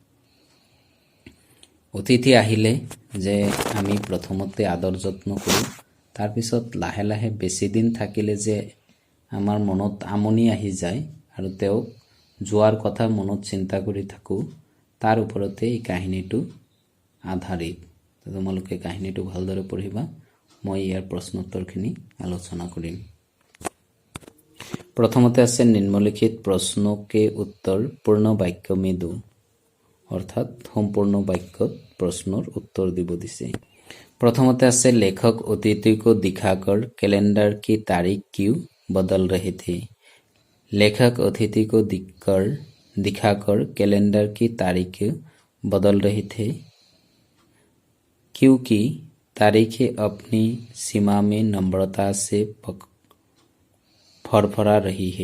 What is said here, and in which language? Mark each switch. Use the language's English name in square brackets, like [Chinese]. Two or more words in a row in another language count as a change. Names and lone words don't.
[Assamese] অতিথি আহিলে যে আমি প্ৰথমতে আদৰ যত্ন কৰোঁ, তাৰপিছত লাহে লাহে বেছি দিন থাকিলে যে আমাৰ মনত আমনি আহি যায় আৰু তেওঁক যোৱাৰ কথা মনত চিন্তা কৰি থাকোঁ, তাৰ ওপৰতে এই কাহিনীটো আধাৰিত। তোমালোকে কাহিনীটো ভালদৰে পঢ়িবা। মই ইয়াৰ প্ৰশ্নোত্তৰখিনি আলোচনা কৰিম। প্ৰথমতে আছে [Hindi] निम्नलिखित प्रश्न के उत्तर पूर्ण वाक्य में दो, [Assamese] অৰ্থাৎ সম্পূৰ্ণ বাক্যত প্ৰশ্নৰ উত্তৰ দিব দিছে। প্ৰথমতে আছে [Hindi] लेखक अतिथि को दिखाकर कैलेंडर की तारीख क्यों बदल रहे थे। लेखक अतिथि को दिखाकर कैलेंडर की तारीख बदल रहे थे क्योंकि तारीखें अपनी सीमा में नम्रता से फरफरा रही है।